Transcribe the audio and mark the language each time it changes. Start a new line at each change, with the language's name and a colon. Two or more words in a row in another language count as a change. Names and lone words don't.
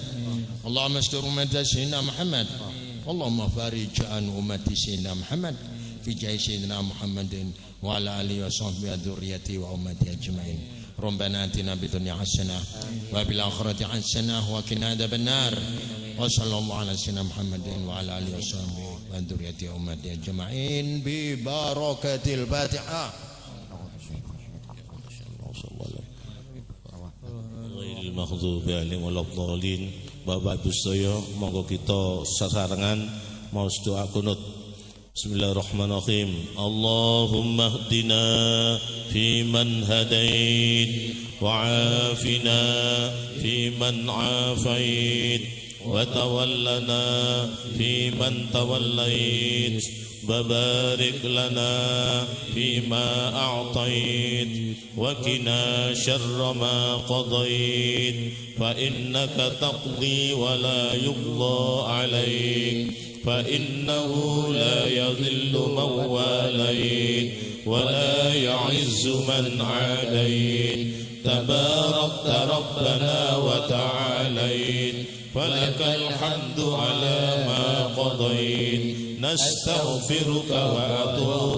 Arabic: اللهم استر أمة سيدنا محمد اللهم فارج عن أمة سيدنا محمد في جاه سيدنا محمد وعلى آله وصحبه وذريته وأمته أجمعين ربنا آتنا في الدنيا حسنة وفي الآخرة حسنة وقنا عذاب النار وصلى الله على سيدنا محمد وعلى آله وصحبه وذريته وأمته أجمعين ببركة الفاتحة غير المغضوب عليهم ولا الضالين.
Javanese: Bapak Ibu sedaya, monggo kita sesarengan maos doa kunut.
Arabic: Bismillahirrahmanirrahim. اللهم اهدنا فيمن هديت وعافنا فيمن عافيت وتولنا فيمن توليت وبارك لنا فيما أعطيت و قنا شر ما قضيت فإنك تقضي ولا يقضى عليك فإنه لا يضل من واليت ولا يعز من عاديت تباركت ربنا وتعاليت فلك الحمد على ما قضيت نستغفرك وأتوب